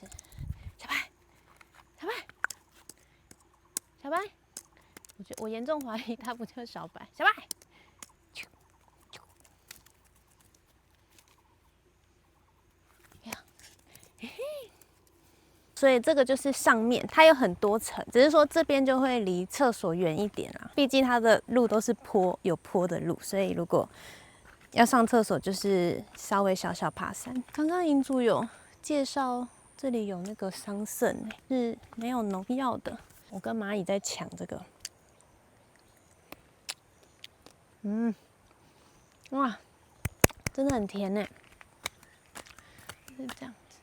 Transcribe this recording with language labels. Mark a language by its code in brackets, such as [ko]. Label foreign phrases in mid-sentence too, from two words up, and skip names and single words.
[zh] 小白，我嚴重懷疑他不叫小白，小白。所以這個就是上面，它有很多層，只是說這邊就會離廁所遠一點啊。畢竟它的路都是有坡的路，所以如果要上廁所，就是稍微小爬山。剛剛營主有介紹，這裡有那個桑葚，是沒有農藥的。我跟螞蟻在搶這個，哇，真的很甜呢，是這樣。